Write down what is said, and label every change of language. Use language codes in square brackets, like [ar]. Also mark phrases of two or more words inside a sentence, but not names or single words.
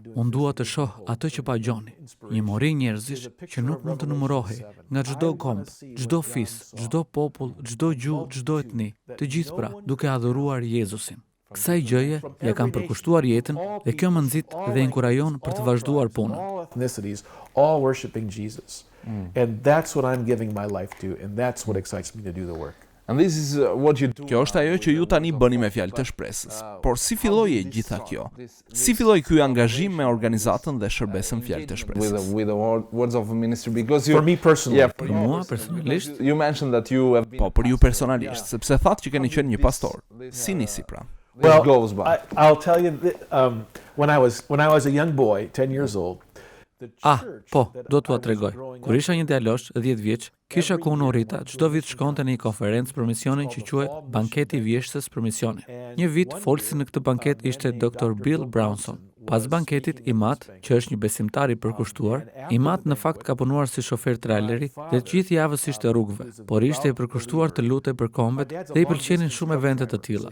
[sq] Unë dua të shoh atë që pa Gjoni, një mori njerëzish që nuk mund të numërohej, nga çdo komb, çdo fis, çdo popull, çdo gjuhë, çdo etni, të gjithë pra, duke adhuruar Jezusin. Kësaj gjëje ja kam përkushtuar jetën dhe kjo më nxit dhe inkurajon për të vazhduar punën. [en] All worshiping Jesus. And that's what I'm giving my life to, and that's what excites me to do the work. And this is what you do. [sq] Kjo është ajo që ju tani bëni me fjalët e shpresës. Por si filloi e gjitha kjo? Si filloi ky angazhim me organizatën dhe shërbesën fjalët e shpresës? [en] With the words of ministry because For me personally. Yeah, [sq] Për mua personalisht, [en] you mentioned that you have [sq] Po, për ju personalisht, sepse thatë që keni qenë një pastor. Si nisi pra? [en] Well, goes by. I'll tell you when I was a young boy, 10 years old. [sq] Do t'ua tregoj. Kur isha një djalosh, 10 vjeç, kisha ku unë rrita, çdo vit shkonte në një konferencë për misionin që quhet Banketi i Vjeshtës për misionin. Një vit folsi në këtë banket ishte Dr. Bill Brownson. Pas banketit, Imat, që është një besimtar i përkushtuar, Imat në fakt ka punuar si shofer traileri dhe gjithë javës ishte rrugëve, por ishte i përkushtuar të lutej për kombet dhe i pëlqenin shumë eventet të tilla.